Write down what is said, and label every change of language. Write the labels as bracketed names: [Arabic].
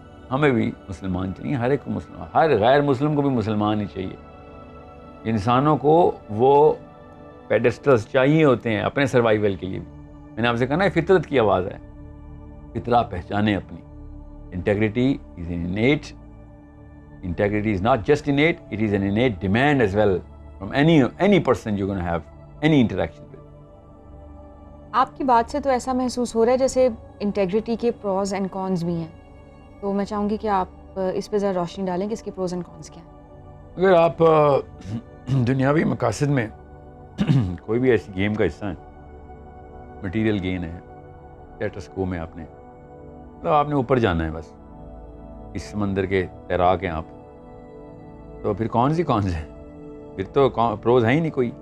[Urdu] ہمیں بھی مسلمان چاہیے, ہر ایک کو مسلمان, ہر غیر مسلم کو بھی مسلمان ہی چاہیے. انسانوں کو وہ پیڈسٹلز چاہیے ہوتے ہیں اپنے سروائیول کے لیے بھی. میں نے آپ سے کہا نا فطرت کی آواز ہے, فطرہ پہچانے اپنی. [English] Integrity is innate. Integrity is not just innate, it is an innate demand as well from any person you're going to have any interaction with. [Urdu] آپ کی بات سے تو ایسا محسوس ہو رہا ہے جیسے انٹیگریٹی کے پروز اینڈ کونز بھی ہیں, تو میں چاہوں گی کہ آپ اس پہ ذرا روشنی ڈالیں کہ اس کے پروز اینڈ کونز کیا ہیں. اگر آپ دنیاوی مقاصد میں کوئی بھی ایسی گیم کا حصہ ہیں, مٹیریل گین ہے, اسٹیٹس کو میں آپ نے اوپر جانا ہے بس, اس سمندر کے تیراک ہیں آپ, تو پھر کون سی ہیں؟ پھر تو پروز ہے ہی نہیں کوئی.